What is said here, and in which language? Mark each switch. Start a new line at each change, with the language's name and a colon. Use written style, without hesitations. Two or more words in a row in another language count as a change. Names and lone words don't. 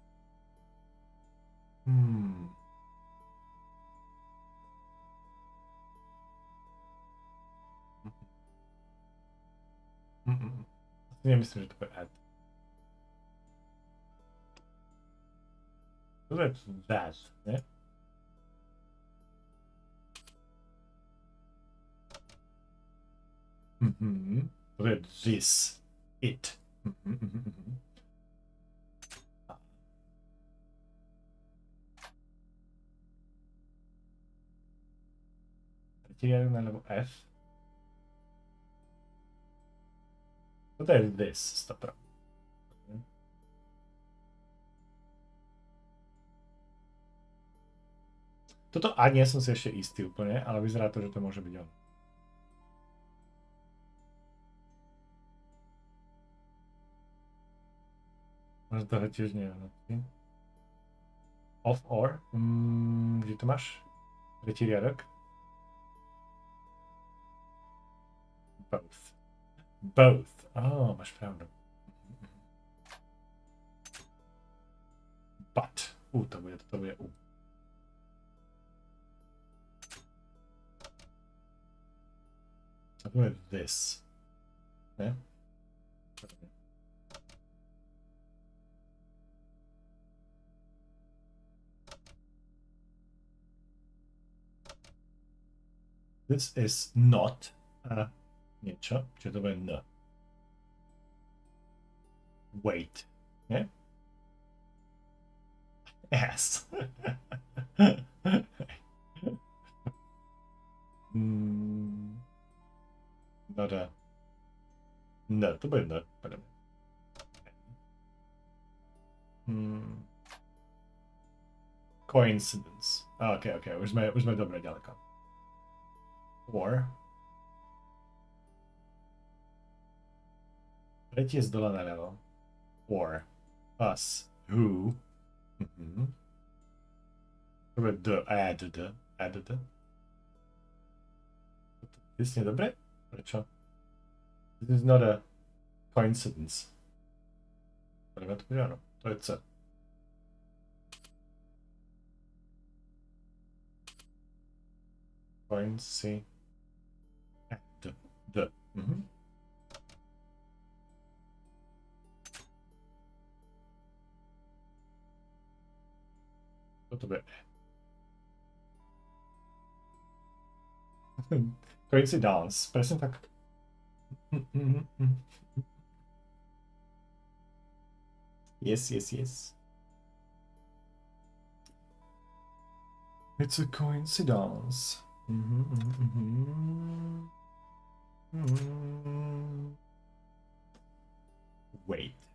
Slovak: Nemyslím, že to bude at. To je that, ne? To je this. It. Rytieri alebo F. Toto je this, stopro. Toto A nie som si ešte istý úplne, ale vyzerá to, že to môže byť on. Možno toho tiež neviem.
English: Of or?
Slovak: Kde to máš? Tretí riadok? Both. Máš pravdu. But. To bude U. A to je this. Ne?
English: This is not
Slovak: niečo, čiže to bude N.
English: Wait. Ne? Yes. No,
Slovak: to bude no.
English: Coincidence.
Slovak: OK, už sme dobre ďaleko. Or. Tretie z dola naľavo.
English: Or. Us. Who.
Slovak: To bude
English: add.
Slovak: This nie dobre? Prečo?
English: This is not a coincidence.
Slovak: Poďme to áno. To je C. Coincidence. D. Toto bude Coincidence, presne tak.
English: Yes, yes, yes. It's a coincidence. Wait.